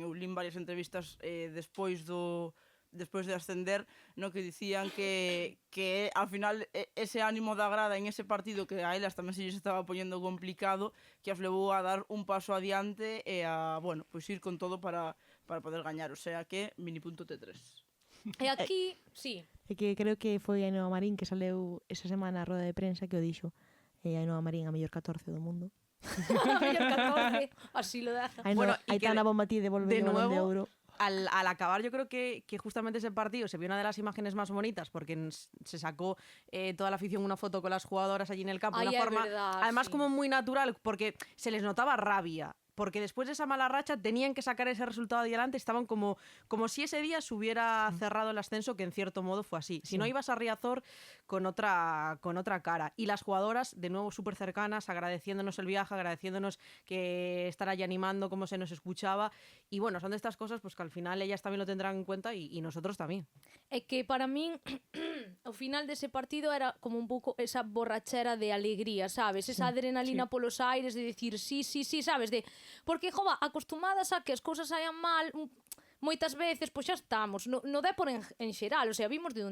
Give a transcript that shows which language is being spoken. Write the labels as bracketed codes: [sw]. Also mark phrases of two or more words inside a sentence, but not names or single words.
[gl] Eu lín varias entrevistas despois de ascender, no que dicían que ao final ese ánimo da grada en ese partido que a elas tamén se lles estaba poñendo complicado, que as levou a dar un paso adiante e a, bueno, pois ir con todo para poder gañar, [es] o sea [gl] que mini punto T3. E aquí, sí. É que creo que foi Ainhoa Marín que saleu esa semana a roda de prensa que o dixo. Ainhoa Marín a mellor 14 do mundo. [es] A mellor 14, así lo deja. [gl] Bueno, y que Aitana Bonmatí devolve de o balón de [es] nuevo, [gl] ouro. [es] Al acabar, yo creo que justamente ese partido se vio una de las imágenes más bonitas porque se sacó toda la afición una foto con las jugadoras allí en el campo de Ay, una es forma, verdad, además sí. como muy natural, porque se les notaba rabia. Porque después de esa mala racha tenían que sacar ese resultado adelante, estaban como si ese día se hubiera cerrado el ascenso, que en cierto modo fue así. Si no ibas a Riazor con otra cara. Y las jugadoras, de nuevo súper cercanas, agradeciéndonos el viaje, agradeciéndonos que estar allí animando como se nos escuchaba. Y bueno, son de estas cosas pues que al final ellas también lo tendrán en cuenta y nosotros también. [gl] É que para min o final dese partido era como un pouco esa borrachera de alegría, sabes? Esa adrenalina polos aires de decir sí, sabes? Porque, jova, acostumadas a que as cousas saian mal, moitas veces, pois xa estamos, no Depor en xeral, o sea, vimos de